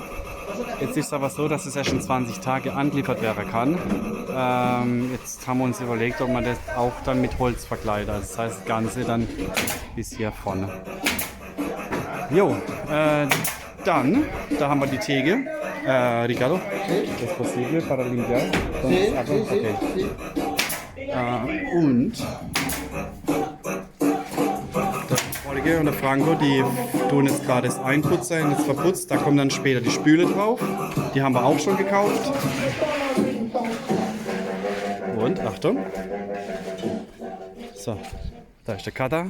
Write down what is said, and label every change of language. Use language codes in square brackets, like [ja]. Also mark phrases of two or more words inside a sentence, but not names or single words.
[de] Jetzt ist es aber so, dass es erst in 20 Tage angeliefert werden kann. Jetzt haben wir uns überlegt, ob man das auch dann mit Holz verkleidet. Also das heißt, das Ganze dann bis hier vorne. Jo, dann, da haben wir die Theke. [es] Ricardo, es posible para limpiar? [de] Okay. Und und der Franco, die tun jetzt gerade das Einputzen, das verputzt, da kommt dann später die Spüle drauf. Die haben wir auch schon gekauft. Und Achtung. So, da ist der Cutter.